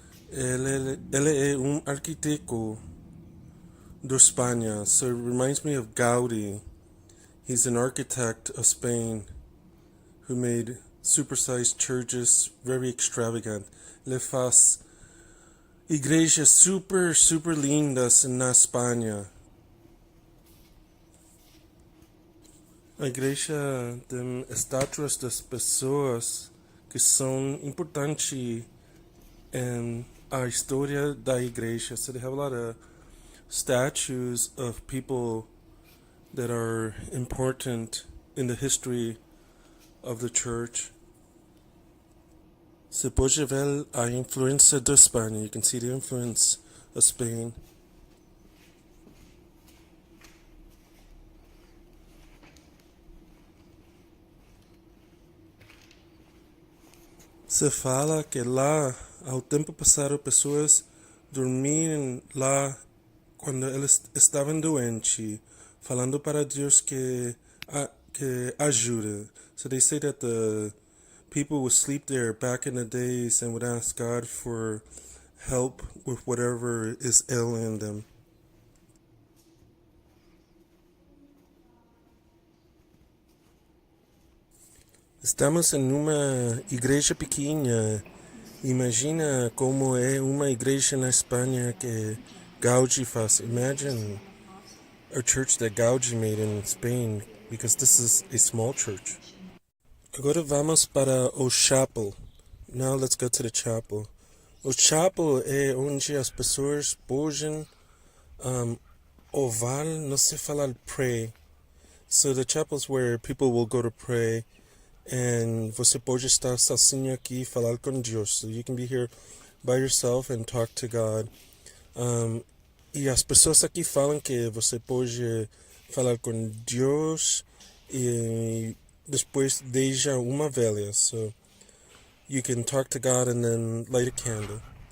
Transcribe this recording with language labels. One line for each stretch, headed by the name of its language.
Portuguese: Ele é arquiteto do Espanha,
English: so it reminds me of Gaudí. He's an architect of Spain who made supersized churches, very extravagant.
Portuguese: Ele faz igrejas super lindas na Espanha. A igreja tem estátuas das pessoas que são importantes em a história da igreja.
English: So they have a lot of statues of people that are important in the history of the church.
Portuguese: Se pode ver a influência da Espanha.
English: You can see the influence of Spain.
Portuguese: Se fala que lá, ao tempo passado, pessoas dormiam lá quando eles estavam doentes, falando para Deus que ajuda.
English: So they say that the people would sleep there back in the days and would ask God for help with whatever is ailing them.
Portuguese: Estamos em uma igreja pequena. Imagina como é uma igreja na Espanha que Gaudí faz.
English: Imagine a church that Gaudí made in Spain, because this is a small church.
Portuguese: Agora vamos para o chapel.
English: Now let's go to the chapel.
Portuguese: O chapel é onde as pessoas podem orar, não sei falar pray.
English: So the chapel is where people will go to pray.
Portuguese: And você pode estar sozinho aqui e falar com Deus.
English: So you can be here by yourself and talk to God.
Portuguese: E as pessoas aqui falam que você pode falar com Deus e depois deixa uma velha.
English: So you can talk to God and then light a candle.